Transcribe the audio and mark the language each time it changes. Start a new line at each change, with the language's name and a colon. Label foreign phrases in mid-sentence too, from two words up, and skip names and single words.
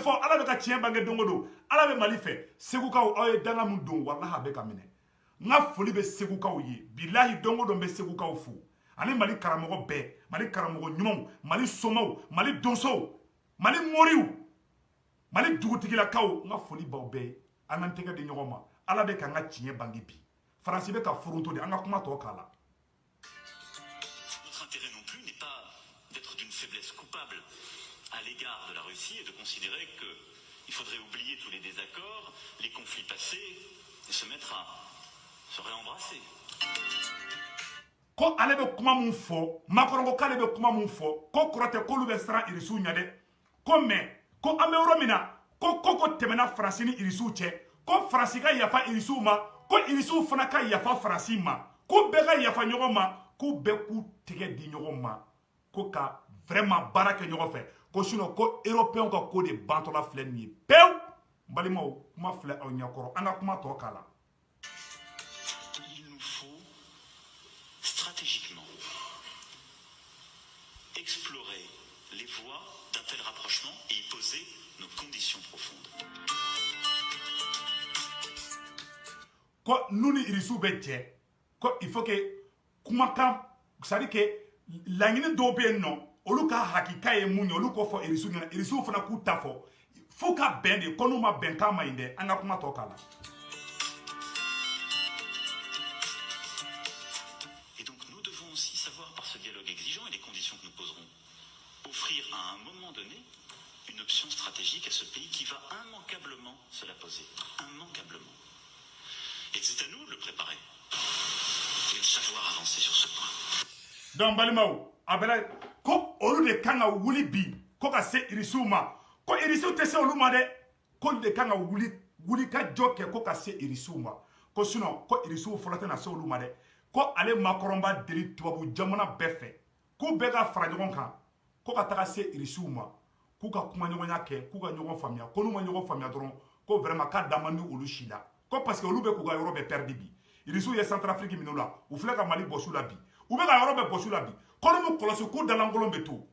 Bambara: fɔ ala bɛ ka tiɲɛ bange don o don ala bɛ Mali fɛ segukaw aw ye danga min don walahi a bɛ ka minɛ n ka foli bɛ segukaw ye bilahi don o don bɛ segukaw fo ani Mali karamɔgɔ bɛɛ Mali karamɔgɔ ɲumanw Mali somaw Mali donsow Mali moriw Mali dugutigilakaw n ka foli b'aw bɛɛ ye an k'an tɛgɛ di ɲɔgɔn ma ala bɛ k'an ka tiɲɛ bange bi faransi bɛ ka foronto de an ka kuma tɔ k'a la.
French: Notre intérêt non plus n'est pas d'être d'une faiblesse coupable à l'égard de la Russie et de considérer qu'il faudrait oublier tous les désaccords, les conflits passés et se mettre à se réembrasser.
Bambara: Ko ale bɛ kuma mun fɔ Macron ko k'ale bɛ kuma mun fɔ ko kɔrɔ tɛ k'olu bɛ siran irisiw ɲɛ dɛ ko mais ko an bɛ yɔrɔ min na ko tɛmɛna faransi ni irisiw cɛ ko faransi ka yafa irisiw ma ko irisiw fana ka yafa faransi ma ko bɛɛ ka yafa ɲɔgɔn ma ko bɛɛ k'u tɛgɛ di ɲɔgɔn ma ko ka vraiment baara kɛ ɲɔgɔn fɛ ko sinon ko européens ka ko de bantɔla filɛ nin ye pewu n balimaw kuma filɛ aw ɲɛkɔrɔ an ka kuma tɔ k'a la.
French: Il nous faut stratégiquement explorer les voies d'un tel rapprochement et y poser nos conditions profondes.
Bambara: Ko nous ni irisiw bɛ jɛ ko
French: il faut que
Bambara: kumakan
French: c'est à dire que
Bambara: laɲini dɔw bɛ yen nɔ olu ka hakika ye mun ye olu k'o fɔ irisiw ɲɛna irisiw fana k'u ta fɔ fo ka bɛn de ko n'u ma bɛn k'a ma ɲi dɛ an ka kuma tɔ k'a la.
French: Et donc nous devons aussi savoir par ce dialogue exigeant et les conditions que nous poserons offrir à un moment donné une option stratégique à ce pays qui va immanquablement se la poser, immanquablement. Et c'est à nous de le préparer et de savoir avancer sur ce point.
Bambara: Donc balimaw a bɛla ko olu de kan ka wuli bi ko ka se irisiw ma ko irisiw tɛ se olu ma dɛ ko olu de kan ka wuli ka jɔ kɛ ko ka se irisiw ma ko sinon ko irisiw fɔlɔ tɛna se olu ma dɛ ko ale Macron b'a deli tubabu jamana bɛɛ fɛ k'u bɛɛ ka fara ɲɔgɔn kan ko ka taga se irisiw ma k'u ka kuma ɲɔgɔnya kɛ k'u ka ɲɔgɔn faamuya ko n'u ma ɲɔgɔn faamuya dɔrɔn ko vraiment k'a da man di olu si la ko
French: parce que
Bambara: olu bɛ k'u ka yɔrɔ bɛɛ perdi bi irisiw ye Centrafrique minɛ u la u filɛ ka Mali bɔsu la bi u bɛ ka yɔrɔ bɛɛ bɔsu la bi ko n'u kɔlɔsi k'u dalankolon bɛ to